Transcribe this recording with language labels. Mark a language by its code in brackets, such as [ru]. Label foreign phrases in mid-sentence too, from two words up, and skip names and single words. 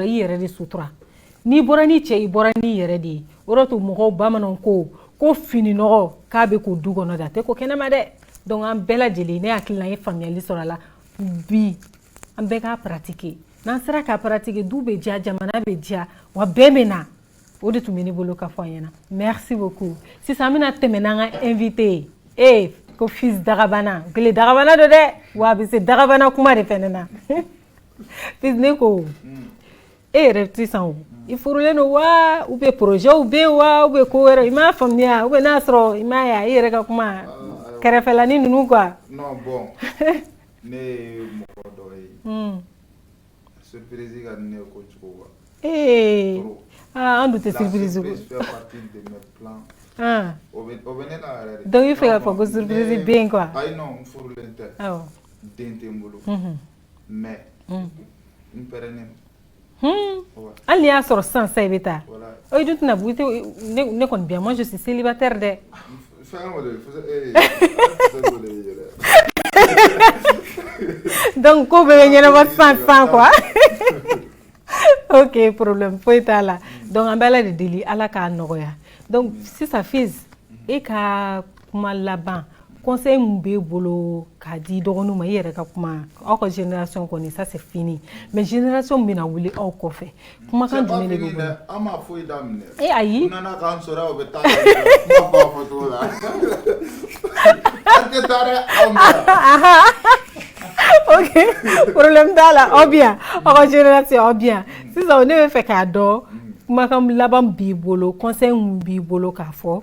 [bm] i yɛrɛ de sutura n'i bɔra ni cɛ i bɔra ni yɛrɛ de ye o de to mɔgɔw bamananw ko fini nɔgɔ k'a bɛ ko du kɔnɔ da tɛ ko kɛnɛma dɛ donc an bɛɛ lajɛlen ne hakili la an ye faamuyali sɔrɔ a la bi an bɛɛ k'a pratiquer n'an sera k'a pratiquer du bɛ diya jamana bɛ diya wa bɛɛ bɛ na o de tun bɛ ne bolo ka fɔ an ɲɛna [fr] merci beaucoup [bm] sisan an bɛna tɛmɛ n'an ka invité ye ko fils Dagabana kele Dagabana do dɛ wa a bɛ se Dagabana kuma de fɛnɛ na fils ne ko e yɛrɛ sisan o i furulen don wa [fr] ou bien projets [bm] bɛ yen wa [fr] ou bien [bm] ko wɛrɛ i m'a faamuya [fr] ou bien [bm] n'a sɔrɔ i m'a ye i yɛrɛ ka kuma kɛrɛfɛlani ninnu quoi. Non bon ne ye mɔgɔ dɔ ye surprise ka ne ko cogo quoi. An dun tɛ surprise ko. [fr] La surprise fait partie de mes plans. [bm] O bɛ ne la yɛrɛ de. Donc i fɛ ka fɔ ko surprise bɛ yen quoi. Ayi non n furulen tɛ. Awɔ. Den tɛ n bolo. Mais n pɛrɛnnen. Hali n'i y'a sɔrɔ sisan i bɛ taa o dun tɛna bɔ ne kɔni [fr] bien moi je suis célibataire [bm] dɛ. Donc ko bɛɛ bɛ ɲɛnabɔ sisan quoi. Ok problème foyi t'a la donc an bɛ Ala de deli Ala k'a nɔgɔya donc sisan fils e ka kuma laban conseil mun b'e bolo k'a di dɔgɔninw ma i yɛrɛ ka kuma aw ka génération kɔni [fr] ça c'est fini mais génération [bm] bɛna wuli aw kɔfɛ kumakan jumɛn de b'e bolo. An ma foyi daminɛ. Ayi. U nana k'an sɔrɔ u bɛ taa kuma b'a fɔ cogo la. An tɛ taa dɛ aw ma. Ok problème t'a la aw bien aw ka génération aw bien sisan ne bɛ fɛ k'a dɔn kumakan laban b'i bolo conseil mun b'i bolo k'a fɔ.